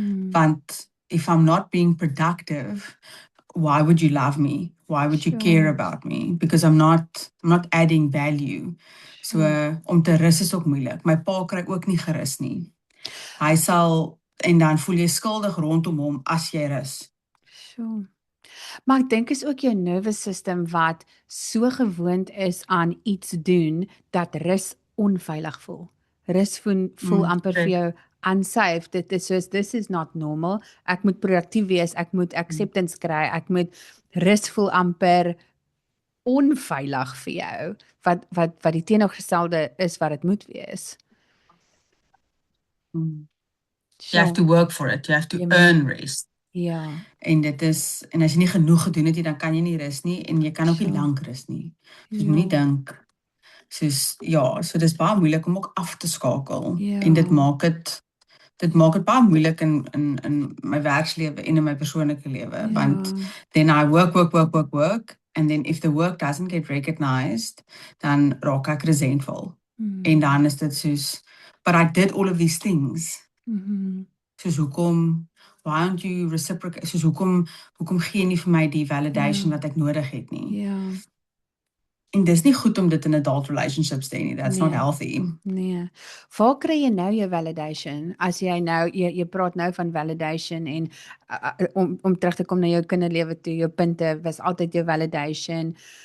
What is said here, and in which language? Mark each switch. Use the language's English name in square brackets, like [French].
[English] Want if I'm not being productive, why would you love me? Why would you care about me? Because I'm not adding value. [Afrikaans] So om te rus is ook moeilik. My pa kry ook nie gerus nie. Hy sal en dan voel jy skuldig rondom hom as jy rus. [English] Sure. [Afrikaans] Maar ek dink is ook jou nervous system wat so gewoond is aan iets doen dat rus onveilig voel. Rus voel amper vir jou unsafe. Dit is soos [English] this is not normal. [Afrikaans] Ek moet produktief wees, ek moet acceptance kry, ek moet rus voel amper onveilig vir jou. Wat die teenoorgestelde is wat dit moet wees. [English] You have to work for it. You have to earn rest. [Afrikaans] Ja. En as jy nie genoeg gedoen het nie, dan kan jy nie rus nie en jy kan ook nie lank rus nie. Dus moenie dink soos so dis baie moeilik om ook af te skakel. En dit maak dit dit maak dit baie moeilik in my werkslewe en in my persoonlike lewe, want [English] then I work, and then if the work doesn't get recognized, [Afrikaans] dan raak ek resentful. En dan is dit soos, [English] but I did all of these things. [Afrikaans] Soos hoekom, [English] why aren't you reciprocate? [Afrikaans] Soos hoekom gee jy nie vir my die validation wat ek nodig het nie? En dis nie goed om dit in adult relationships te hê nie. [English] That's not healthy. [Afrikaans] Nee. Waar kry jy nou jou validation? As jy nou jy praat nou van validation en om terug te kom na jou kinderlewe toe, jou punte was altyd jou validation.